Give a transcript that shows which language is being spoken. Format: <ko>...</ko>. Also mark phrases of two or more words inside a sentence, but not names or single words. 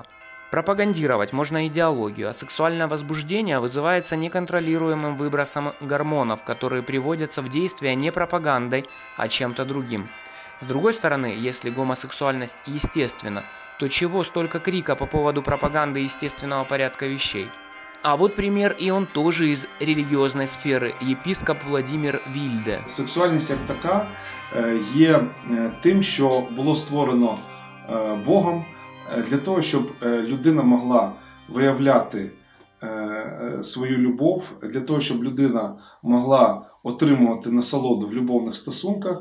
<ru>Пропагандировать можно идеологию, а сексуальное возбуждение вызывается неконтролируемым выбросом гормонов, которые приводятся в действие не пропагандой, а чем-то другим. С другой стороны, если гомосексуальность естественна, то чего столько крика по поводу пропаганды естественного порядка вещей? А вот пример, и он тоже из религиозной сферы, епископ Владимир Вільде.</ru> <uk>Сексуальність як така є тим, що було створено Богом для того, щоб людина могла виявляти свою любов, для того, щоб людина могла отримувати насолоду в любовних стосунках.</uk>